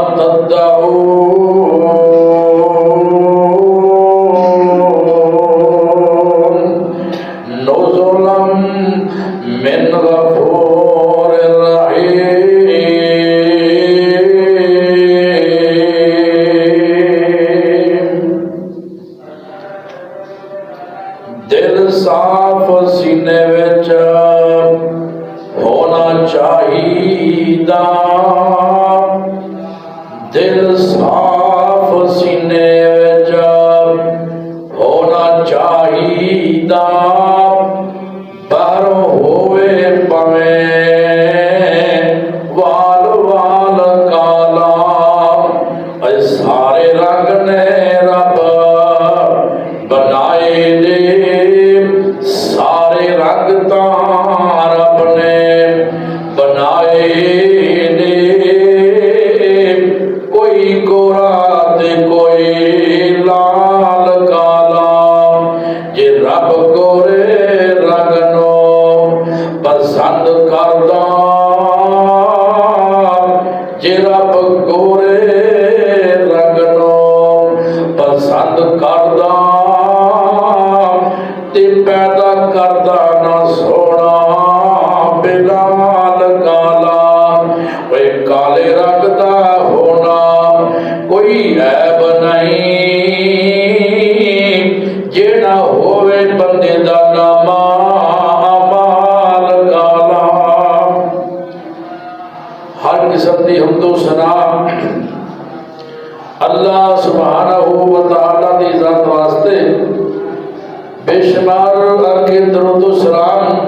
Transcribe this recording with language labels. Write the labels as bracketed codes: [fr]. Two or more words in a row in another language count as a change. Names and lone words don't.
[ar] تدعون نزلا من غفور رحيم [pa] دل صاف سینے وچ ہونا چاہیدا دل صاف سینے وچ ہونا چاہیدا باہروں ہوئے پویں وال وال کالا اے سارے رنگ نے رب بنائے دے سارے رنگ تاں رب نے بنائے دے کوئی گورا تے کوئی لال کالا جے رب گورے رنگ نو پسند کردا جے رب گورے رنگ نو پسند کردا تے پیدا کردا نہ سونا بلال کالا کوئی کالے رنگ دا ہونا کوئی عیب نہیں جیڑا ہوئے بندے دا نام مال کالا ہر قسم دی حمد و ثنا [ar] اللہ سبحانہ و تعالی [pa] دی ذات واسطے بے شمار کے درود و سلام